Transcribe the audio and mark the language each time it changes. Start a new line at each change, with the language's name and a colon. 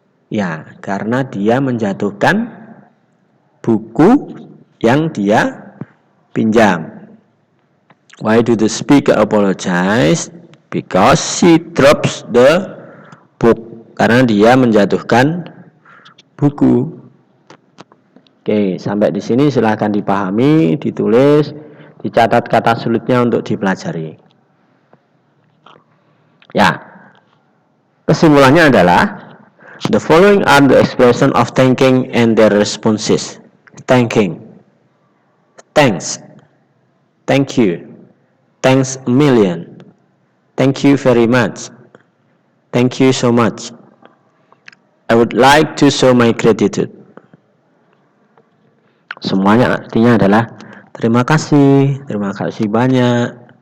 Indonesian: Ya, karena dia menjatuhkan buku yang dia pinjam.
English: Why do the speaker apologize? Because she drops the book.
Indonesian: Karena dia menjatuhkan buku. Oke, sampai di sini silahkan dipahami, ditulis, dicatat kata sulitnya untuk dipelajari. Ya, kesimpulannya adalah,
English: the following are the expression of thanking and their responses. Thanking. Thanks. Thank you. Thanks a million. Thank you very much. Thank you so much. I would like to show my gratitude.
Indonesian: Semuanya artinya adalah terima kasih banyak.